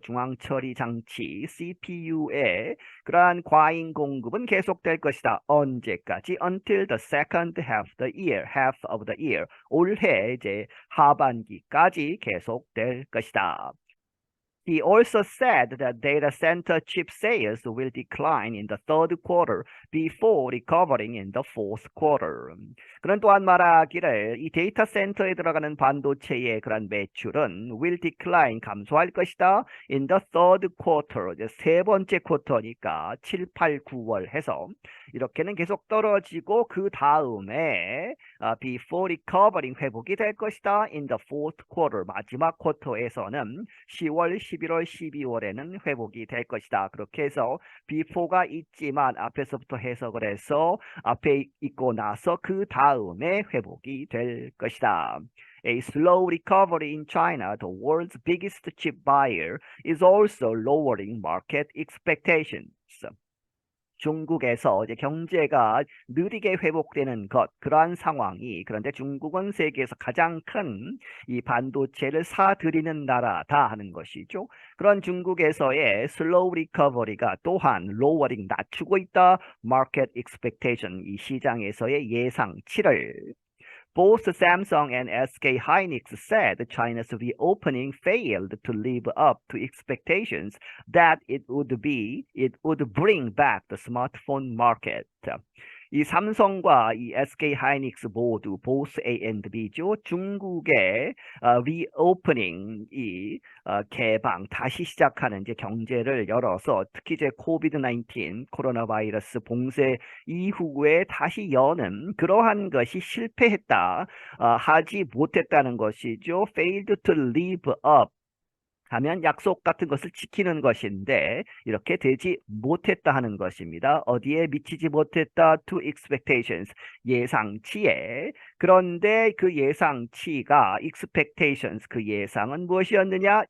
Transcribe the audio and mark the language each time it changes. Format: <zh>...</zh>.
<ko>중앙처리 장치 CPU의 그러한 과잉 공급은 계속될 것이다. 언제까지?</ko> <en>Until the second half of the year.</en> <ko>올해 이제 하반기까지 계속될 것이다.</ko> <en>He also said that data center chip sales will decline in the third quarter before recovering in the fourth quarter.</en> <ko>그는 또한 말하기를 이 데이터 센터에 들어가는 반도체의 그런 매출은</ko> <en>will decline</en> <ko>감소할 것이다.</ko> <en>In the third quarter</en> <ko>이제 세 번째 쿼터니까 7, 8, 9월 해서 이렇게는 계속 떨어지고 그 다음에</ko> <en>before recovering</en> <ko>회복이 될 것이다.</ko> <en>In the fourth quarter</en> <ko>마지막 쿼터에서는 10월, 11월, 12월에는 회복이 될 것이다. 그렇게 해서 before가 있지만 앞에서부터 해석을 해서 앞에 있고 나서 그 다음에 회복이 될 것이다.</ko> <en>A slow recovery in China, the world's biggest chip buyer, is also lowering market expectations.</en> <ko>중국에서 이제 경제가 느리게 회복되는 그러한 상황이, 그런데 중국은 세계에서 가장 큰 이 반도체를 사들이는 나라다 하는 것이죠. 그런 중국에서의 슬로우 리커버리가 또한 로어링 낮추고 있다. 마켓 익스펙테이션 이 시장에서의 예상치를</ko> <en>Both Samsung and SK Hynix said China's reopening failed to live up to expectations that it would bring back the smartphone market.</en> <ko>이 삼성과 이 SK 하이닉스 모두</ko> <en>both A and B</en> <ko>죠. 중국의 reopening 개방 다시 시작하는 이제 경제를 열어서 특히 이제 코비드-19 코로나 바이러스 봉쇄 이후에 다시 여는 그러한 것이 실패했다. 하지 못했다는 것이죠.</ko> <en>failed to live up</en> <ko>하면 약속 같은 것을 지키는 것인데 이렇게 되지 못했다 하는 것입니다. 어디에 미치지 못했다?</ko> <en>To expectations,</en> <ko>예상치에. 그런데 그 예상치가 expectations, 그 예상은 무엇이었느냐?</ko>